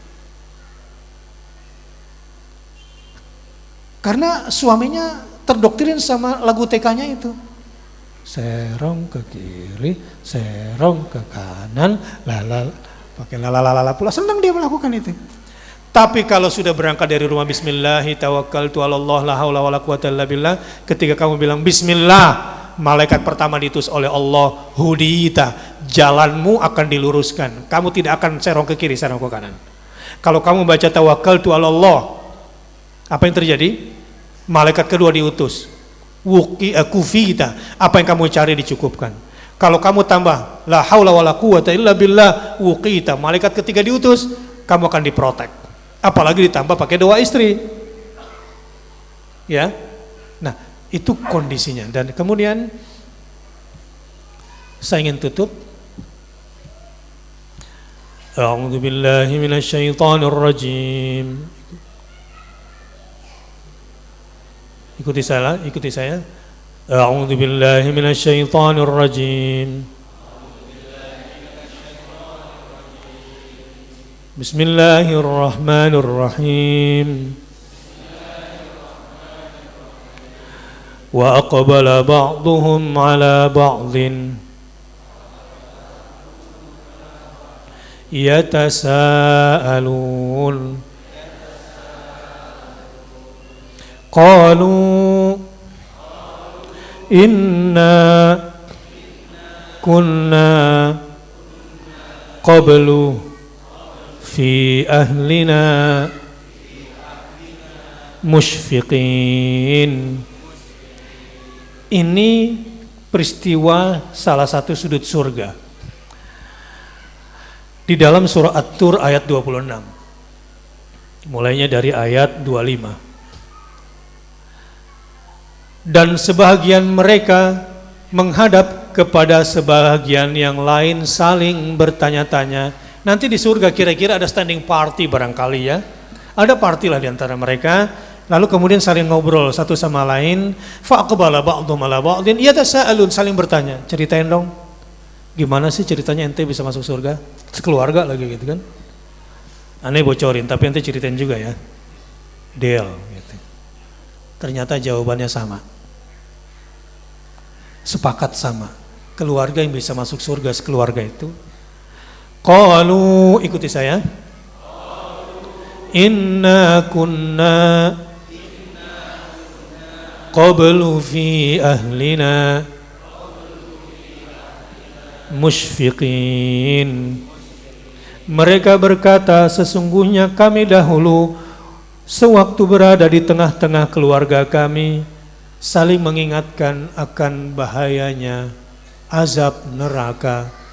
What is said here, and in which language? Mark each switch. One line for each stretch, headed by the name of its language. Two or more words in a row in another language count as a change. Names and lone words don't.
Indonesian: Karena suaminya terdoktrin sama lagu TK-nya itu. Serong ke kiri, serong ke kanan, lala, pakai lala pula. Senang dia melakukan itu. Tapi kalau sudah berangkat dari rumah,
Arabic: بسم الله توكلت على الله لا حول ولا قوة إلا بالله,
Indonesian: ketika kamu bilang bismillah, malaikat pertama diutus oleh Allah, hudita, jalanmu akan diluruskan. Kamu tidak akan serong ke kiri, serong ke kanan. Kalau kamu baca
Arabic: توكلت على الله,
Indonesian: apa yang terjadi? Malaikat kedua diutus. Kufita, apa yang kamu cari dicukupkan. Kalau kamu tambah
Arabic: لا حول ولا قوة إلا بالله، وقيت,
Indonesian: malaikat ketiga diutus, kamu akan diprotek. Apalagi ditambah pakai doa istri. Ya. Nah, itu kondisinya. Dan kemudian saya ingin tutup.
Arabic: أعوذ بالله من الشيطان الرجيم.
Indonesian: Ikuti saya.
Arabic: أعوذ بالله من الشيطان الرجيم. بسم الله الرحمن الرحيم. وأقبل بعضهم على بعض يتساءلون قالوا إنا كنا قبل في أهلنا مشفقين.
Indonesian: Ini peristiwa salah satu sudut surga di dalam surah At-Tur ayat 26, mulainya dari ayat 25. Dan sebahagian mereka menghadap kepada sebahagian yang lain saling bertanya-tanya. Nanti di surga kira-kira ada
English: standing party
Indonesian: barangkali ya. Ada party lah di antara mereka. Lalu kemudian saling ngobrol satu sama lain.
Arabic: فأقبل بعضهم على بعض يتساءلون,
Indonesian: saling bertanya. Ceritain dong. Gimana sih ceritanya ente bisa masuk surga? Sekeluarga lagi gitu kan. Aneh bocorin, tapi ente ceritain juga ya. Deal gitu. Ternyata jawabannya sama. Sepakat sama. Keluarga yang bisa masuk surga sekeluarga itu. Qalu, ikuti saya.
Arabic: إنا كنا قبل في أهلنا مشفقين.
Indonesian: Mereka berkata, sesungguhnya kami dahulu sewaktu berada di tengah-tengah keluarga kami saling mengingatkan akan bahayanya azab neraka.